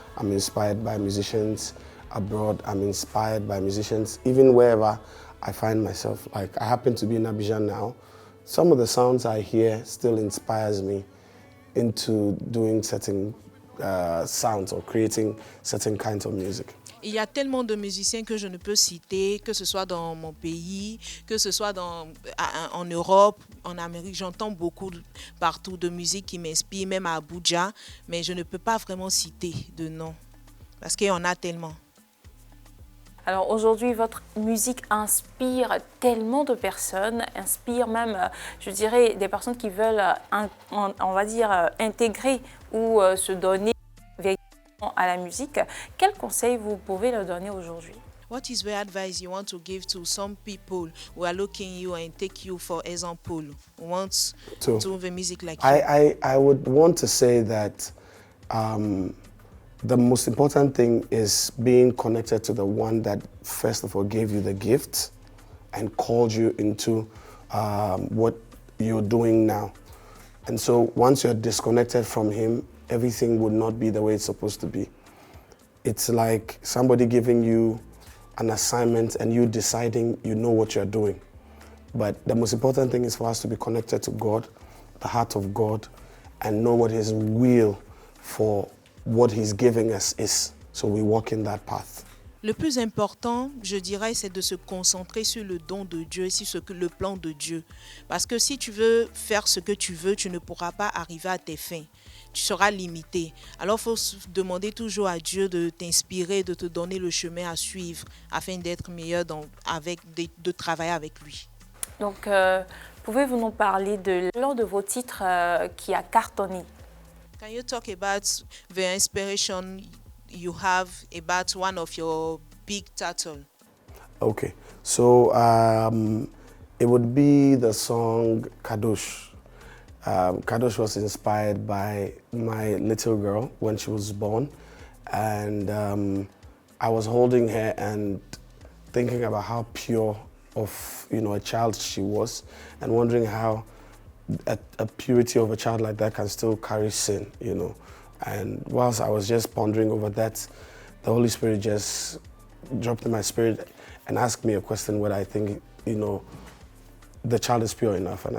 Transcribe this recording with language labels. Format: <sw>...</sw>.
<en>I'm inspired by musicians abroad. I'm inspired by musicians, even wherever I find myself. Like I happen to be in Abidjan now. Some of the sounds I hear still inspires me into doing certain sounds or creating certain kinds of music.</en> <fr>Il y a tellement de musiciens que je ne peux citer, que ce soit dans mon pays, que ce soit en Europe, en Amérique. J'entends beaucoup partout de musique qui m'inspire, même à Abuja, mais je ne peux pas vraiment citer de nom parce qu'il y en a tellement. Alors aujourd'hui, votre musique inspire tellement de personnes, inspire même, je dirais, des personnes qui veulent, on va dire, intégrer ou se donner véritablement à la musique. Quel conseil vous pouvez leur donner aujourd'hui?</fr> <en>What is the advice you want to give to some people who are looking you and take you for example, who want to do the music like you? I would want to say that The most important thing is being connected to the one that first of all gave you the gift and called you into what you're doing now. And so once you're disconnected from him, everything would not be the way it's supposed to be. It's like somebody giving you an assignment and you deciding you know what you're doing. But the most important thing is for us to be connected to God, the heart of God, and know what his will for what he's giving us is. So we walk in that path.</en> <fr>Le plus important, je dirais, c'est de se concentrer sur le don de Dieu, sur le plan de Dieu. Parce que si tu veux faire ce que tu veux, tu ne pourras pas arriver à tes fins. Tu seras limité. Alors, il faut demander toujours à Dieu de t'inspirer, de te donner le chemin à suivre afin d'être meilleur, de travailler avec lui. Donc, pouvez-vous nous parler de l'un de vos titres qui a cartonné?</fr> <en>Can you talk about the inspiration you have about one of your big titles? Okay, so it would be the song Kadosh. Kadosh was inspired by my little girl when she was born, and I was holding her and thinking about how pure of a child she was, and wondering how a purity of a child like that can still carry sin, And whilst I was just pondering over that, the Holy Spirit just dropped in my spirit and asked me a question whether I think, the child is pure enough.</en>